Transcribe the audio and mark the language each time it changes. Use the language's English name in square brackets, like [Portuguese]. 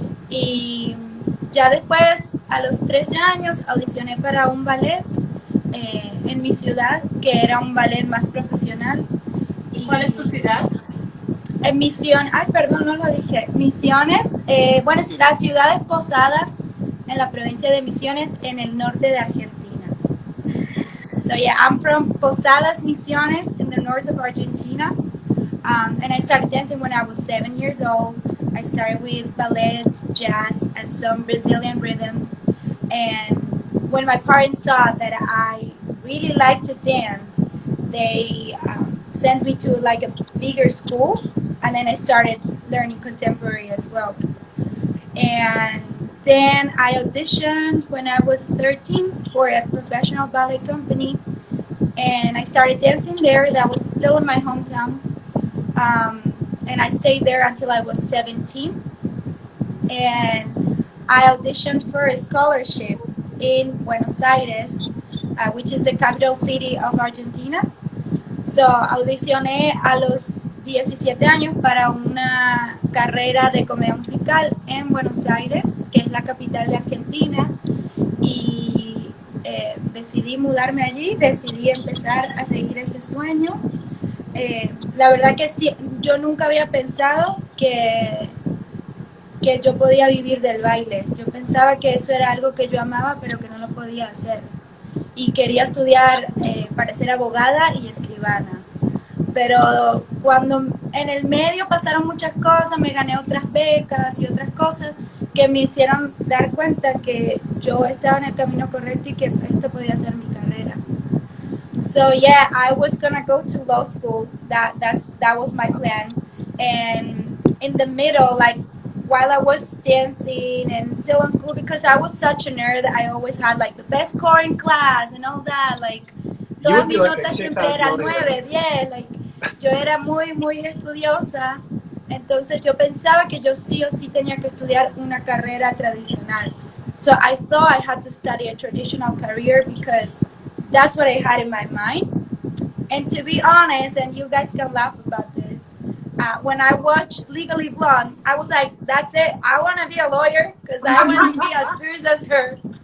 [Spanish] Y ya después, a los 13 años, audicioné para un ballet en mi ciudad, que era un ballet más profesional. ¿Cuál es tu ciudad? En no lo dije. Misiones, bueno, sí, las ciudades Posadas en la provincia de Misiones, en el norte de Argentina. [English] So yeah, I'm from Posadas, Misiones, in the north of Argentina. And I started dancing when I was 7 years old. I started with ballet, jazz, and some Brazilian rhythms. And when my parents saw that I really liked to dance, they sent me to like a bigger school, and then I started learning contemporary as well. And then I auditioned when I was 13 for a professional ballet company, and I started dancing there. That was still in my hometown. And I stayed there until I was 17. And I auditioned for a scholarship in Buenos Aires, which is the capital city of Argentina. [Spanish] So audicioné a los 17 años para una carrera de comedia musical en Buenos Aires, que es la capital de Argentina, y decidí mudarme allí, decidí empezar a seguir ese sueño. La verdad que sí, yo nunca había pensado que yo podía vivir del baile. Yo pensaba que eso era algo que yo amaba, pero que no lo podía hacer. Y quería estudiar para ser abogada y escribana. Pero cuando en el medio pasaron muchas cosas, me gané otras becas y otras cosas que me hicieron dar cuenta que yo estaba en el camino correcto y que esto podía ser mi carrera. [English] So yeah, I was gonna go to law school. That was my plan. And in the middle, like while I was dancing and still in school, because I was such a nerd, I always had like the best score in class and all that. [Spanish] Like todas mis notas siempre eran 9, 10. Like yo era muy estudiosa. Entonces yo pensaba que yo sí o sí tenía que estudiar una carrera tradicional. [English] So I thought I had to study a traditional career because that's what I had in my mind. And to be honest, and you guys can laugh about this, when I watched Legally Blonde, I was like, that's it. I want to be a lawyer because I want to be as fierce as her.